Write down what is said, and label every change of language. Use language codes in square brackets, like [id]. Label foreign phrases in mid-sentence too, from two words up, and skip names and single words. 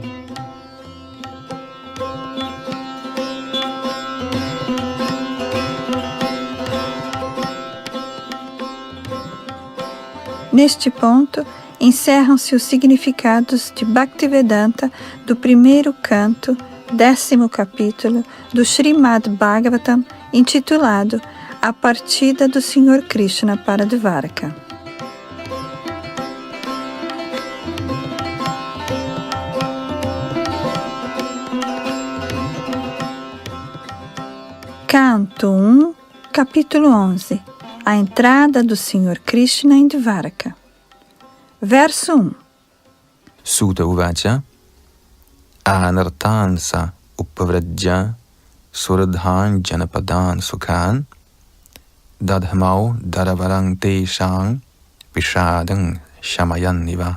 [pt] Neste ponto, encerram-se os significados de Bhaktivedanta do primeiro canto, 10º capítulo do Srimad Bhagavatam, intitulado A Partida do Senhor Krishna para Dvaraka. Canto 1, capítulo 11. A entrada do Senhor Krishna em Dvaraka. Verso 1. [sa] Suta uvacha anartansa upavradja suradhan janapadan sukhan dadhamau daravarang teshang vishadang shamayan niva.